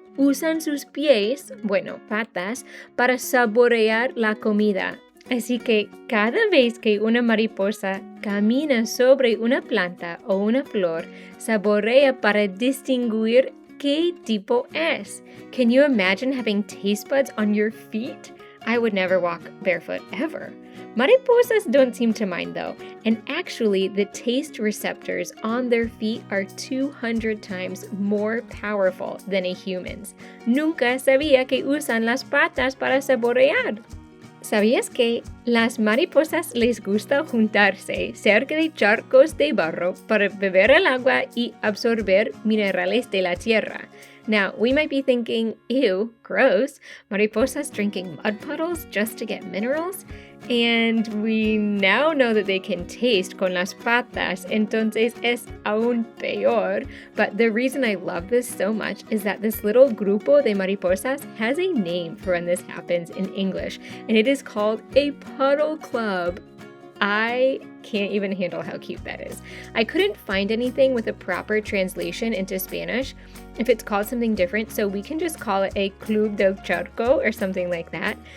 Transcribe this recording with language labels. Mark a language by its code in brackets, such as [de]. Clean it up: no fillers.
[es] Usan sus pies, patas, para saborear la comida. Así que cada vez que una mariposa camina sobre una planta o una flor, saborea para distinguir qué tipo es. [en] Can you imagine having taste buds on your feet? I would never walk barefoot ever. Mariposas don't seem to mind though, and actually the taste receptors on their feet are 200 times more powerful than a human's. [es] Nunca sabía que usan las patas para saborear. ¿Sabías que las mariposas les gusta juntarse cerca de charcos de barro para beber el agua y absorber minerales de la tierra? [en] Now, we might be thinking, ew, gross, mariposas drinking mud puddles just to get minerals? And we now know that they can taste [es] con las patas, entonces es aún peor. [en] But the reason I love this so much is that this little [es] grupo de mariposas [en] has a name for when this happens in English, and it is called a puddle club. I can't even handle how cute that is. I couldn't find anything with a proper translation into Spanish if it's called something different, so we can just call it a Club del Charco or something like that.